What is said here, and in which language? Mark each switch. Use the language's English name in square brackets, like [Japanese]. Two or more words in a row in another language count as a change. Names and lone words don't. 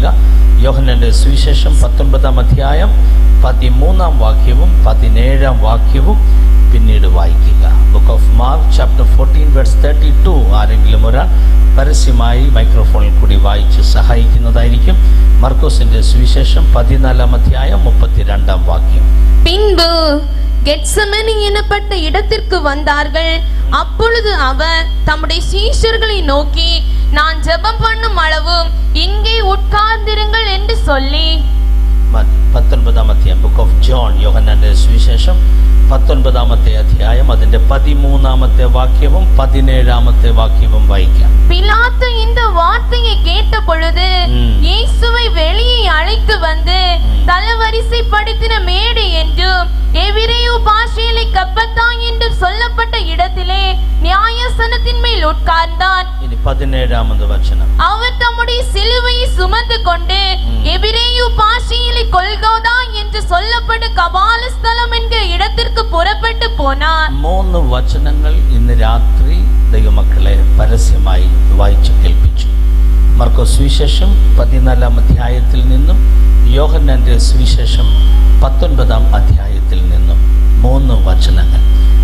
[Malayalam] യോഹന്നാൻ്റെ സുവിശേഷം 19-ാം അധ്യായം 13-ാം വാക്യവും 17-ാം വാക്യവും പിന്നീട് വായിക്കുക. [English] Book of Mark chapter 14 verse 32. [Malayalam] ആരെങ്കിലും ഒരാൾ പരസ്യമായി മൈക്രോഫോണിൽ കൂടി വായിച്ച് സഹായിക്കുന്നതായിരിക്കും. മർക്കോസിന്റെ സുവിശേഷം 14-ാം അധ്യായം 32-ാം വാക്യം. [Tamil] பின்பு கெத்செமனி எனப்பட்ட இடத்திற்கு வந்தார்கள். அப்பொழுது அவர் தம்முடைய சீஷர்களை நோக்கி, நான் ஜெபம் பண்ணும் அளவும் இங்கே உட்கார்ந்திருங்கள் என்று சொல்லி. [Malayalam] 19-ാം അധ്യായം [English] Book of John, [Malayalam] യോഹന്നാന്റെ സുവിശേഷം 19-ാമത്തെ അധ്യായം അതിന്റെ 13-ാമത്തെ വാക്യവും 17-ാമത്തെ വാക്യവും വായിക്കാം. [Tamil] பிலாத்து இந்த வார்த்தையை கேட்ட பொழுது இயேசுவை வெளியே அழைத்து வந்து தலவரிசை படுத்தின மேடை என்றும் எபிரேய பாஷையிலே கப்பத்தா என்று சொல்லப்பட்ட இடத்திலே நியாயாசனத்தின் மேல் உட்கார்ந்தான். 17-ாவது வசனம். அவர் தம்முடைய சிலுவையை சுமந்து கொண்டு எபிரேய பாஷையிலே கொல்கோதா என்று சொல்லப்பட்ட கபாலஸ்தலம் என்கிற இடத்திற்கு [Malayalam] പുറപ്പെട്ടു പോനാർ. 3 വചനങ്ങൾ ഇന്ന് രാത്രി ദൈവമക്കളെ പരസ്യമായി വായിച്ചു കേൾപ്പിച്ചു. മർക്കോസ് സുവിശേഷം 14-ാം അധ്യായത്തിൽ നിന്നും യോഹന്നാന്റെ സുവിശേഷം 19-ാം അധ്യായത്തിൽ നിന്നും 3 വചനങ്ങൾ.